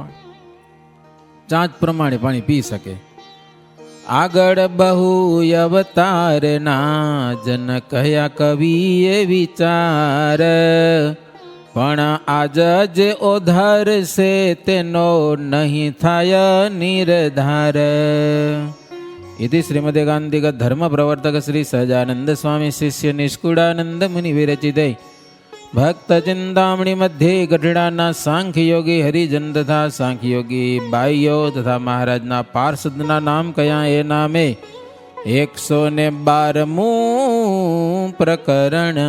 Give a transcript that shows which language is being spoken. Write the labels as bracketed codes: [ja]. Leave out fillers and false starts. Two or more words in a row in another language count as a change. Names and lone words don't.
[gu] ચાંચ પ્રમાણે પાણી પી શકે. આગળ બહુ અવતારના જન કહ્યા કવિએ વિચાર, પણ આજ જે ઓધાર છે તેનો નહીં થાય નિર્ધાર. [sa] इति श्रीमदे गांधीगत धर्म प्रवर्तक श्री सहजानंद स्वामी शिष्य निष्कुड़ानंद मुनि विरचिते भक्त चिंतामणि मध्ये [gu] ગઢડાના સાંખ્ય યોગી હરિજન તથા સાંખ્ય યોગી બાઇયો તથા મહારાજના પાર્ષદના નામ કયા એ નામે 112 પ્રકરણ.